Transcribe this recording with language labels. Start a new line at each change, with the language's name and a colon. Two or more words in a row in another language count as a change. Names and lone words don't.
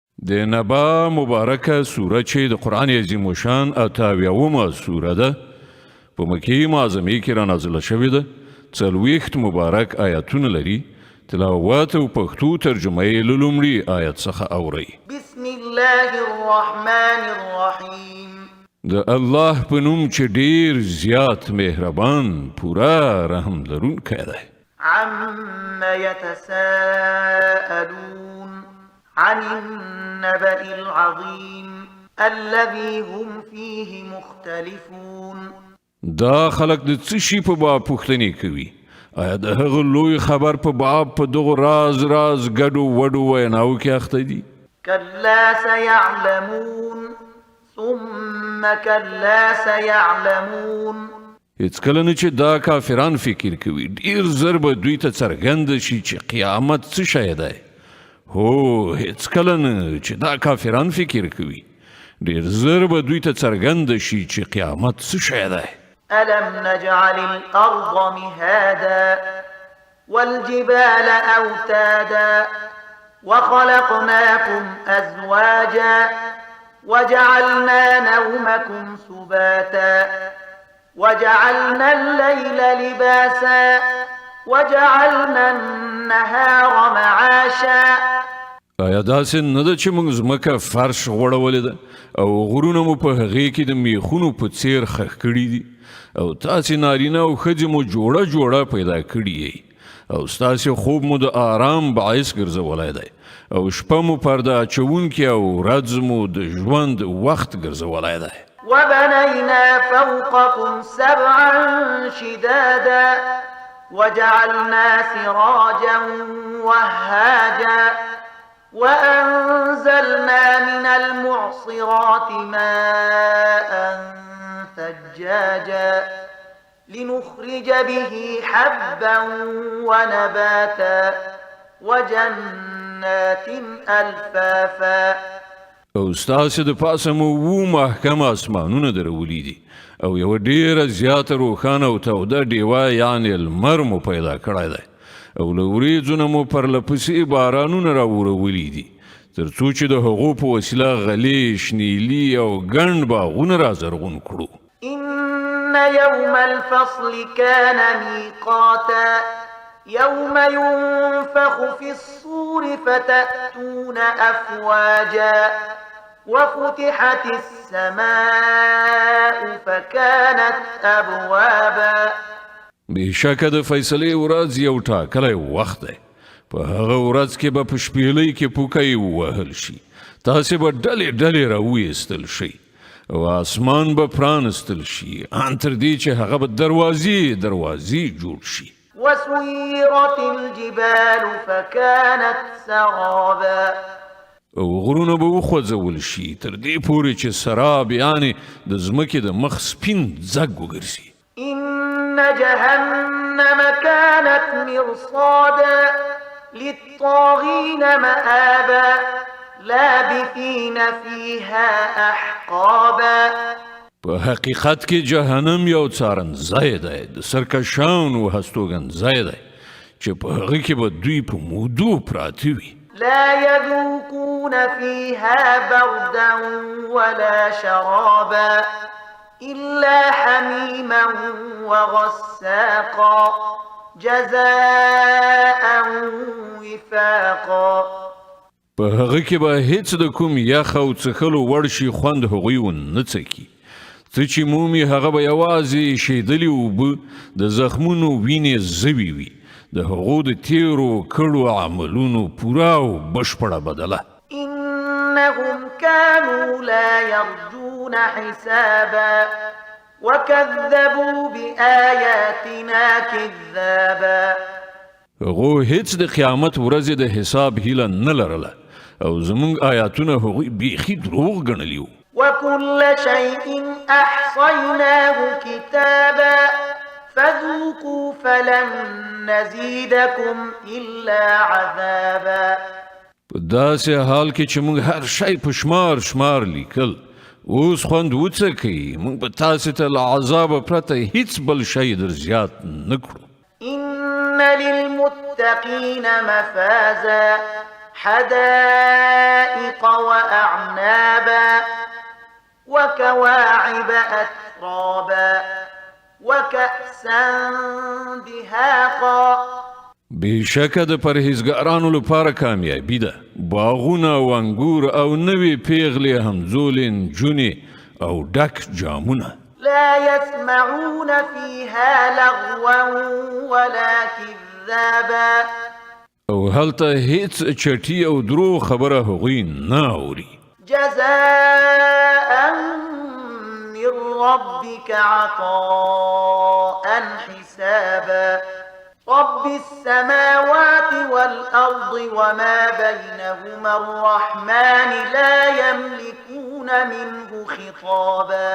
Pashto: د نبا مبارکه سوره چې د قرآن عظیم الشان 88 سوره ده په مکې معظمې کې را نازله شوې ده 40 مبارک آیاتونه لري تلاوت او پښتو ترجمه یې له لومړي آیت څخه اورئ
Arabic: بسم الله الرحمن الرحیم
Pashto: د الله په نوم چې ډیر زیات مهربان پورا رحم لرونکی دی
Arabic: عم يتساءلون عن النبأ العظيم الذي هم فيه مختلفون
Pashto: دا خلق د څه شي په باب پوښتنې کوي آیا د هغه لوی خبر په باب په دغه راز ګډو وډو ویناو کې اخته دي
Arabic: كلا سيعلمون ثم كلا سيعلمون
Pashto: هیڅ کله نه چې دا کافران فکر کوي ډیر زر به دوی ته څرګند شي چې قیامت څه شی دی هو هیڅ کله نه چې دا کافران فکر کوي ډیر زر به دوی ته څرګند شي چې قیامت څه شی دی
Arabic: ألم نجعل الأرض مهادا والجبال أوتادا وخلقناكم أزواجا وجعلنا نومكم سباتا وجعلنا الليل لباسا وجعلنا النهار معاشا
Pashto: آیا داسې نه ده چې موږ ځمکه فرش غوړولې ده او غرونه مو په هغې کې د میخونو په څیر خښ کړي دي او تاسې نارینه او ښځې مو جوړه پیدا کړي یې او ستاسې خوب مو د آرام باعث ګرځولی دی او شپه مو پرده اچوونکې او ورځ مو د ژوند وخت ګرځولی دی
Arabic: وبنينا فوقكم سبعا شدادا وجعلنا سراجا وهاجا وأنزلنا من المعصرات ماء ثجاجا لنخرج به حبا ونباتا وجنات ألفافا
Pashto: او ستاسې د پاسه مو محکم اسمانونه درولي دي او یوه ډیره زیاته روښانه او توده ډیوه یعنې لمر مو پیدا کړی دی او له وریځو نه مو پرلپسې بارانونه راورولي دي تر څو چې د هغو په وسیله غلې شنیلي او ګڼ باغونه رازرغون کړو
Arabic: إن يوم الفصل كان ميقاتا يوم ينفخ في الصور فتأتون أفواجا وفتحت السماء فكانت أبوابا
Pashto: بېشکه د فیصلې ورځ یو ټاکلی وخت دی په هغه ورځ کې به په شپېلۍ کې پوکی ووهل شي تاسې به ډلې راویستل شئ او اسمان به پرانستل شي ان تر دې چې هغه به دروازې جوړ شي
Arabic: وسيرت الجبال فكانت سرابا
Pashto: او غرونه به وخوځول شي تر دې پورې چې سراب یعنې د ځمکې د مخ سپین ځګ وګرځي
Arabic: إن جهنم كانت مرصادا للطاغين مآبا لابثين فيها أحقابا
Pashto: په حقیقت کې جهنم یو څارنځای دی د سرکشانو هستوګنځای دی چې په هغه کې به دوی په مودو پراته وي
Arabic: لا يذوقون فيها بردا ولا شرابا إلا حميما وغساقا جزاء وفاقا
Pashto: په هغه کې به هیڅ د کوم یخ او څښلو وړ شي خوند هغوی ونه څکي څه چې مومي هغه به یوازې شیدلې اوبه د زخمونو وینې زوی وي د هغو د تیرو کړو عملونو پوره او بشپړه بدله
Arabic: إنهم كانوا لا يرجون حسابا وكذبوا بآياتنا كذابا
Pashto: هغو هیڅ د قیامت ورځې د حساب هیله نه لرله او زموږ آیاتونه هغوی بیخي دروغ ګڼلي وو
Arabic: وكل شيء أحصيناه كتابا فذوقوا فلن نزيدكم إلا عذابا
Pashto: په داسې حال کې چې موږ هر شی په شمار لیکل اوس خوند وڅکئ موږ به تاسې ته له عذابه پرته هیڅ بل شی در زیات نه کړو
Arabic: إن للمتقين مفازا حدائق وأعنابا وكواعب أترابا وكأسا دهاقا
Pashto: بېشکه د پرهیزګارانو لپاره کامیابي ده باغونه او انګور او نوې پیغلې همزولې نجونې او ډک جامونه
Arabic: لا يسمعون فيها لغوا ولا كذابا
Pashto: او هلته هیڅ چټي او درو خبره هغوی نه اوري
Arabic: جزاء من ربك عطاء حسابا رب السماوات والأرض وما بينهما الرحمن لا يملكون منه خطابا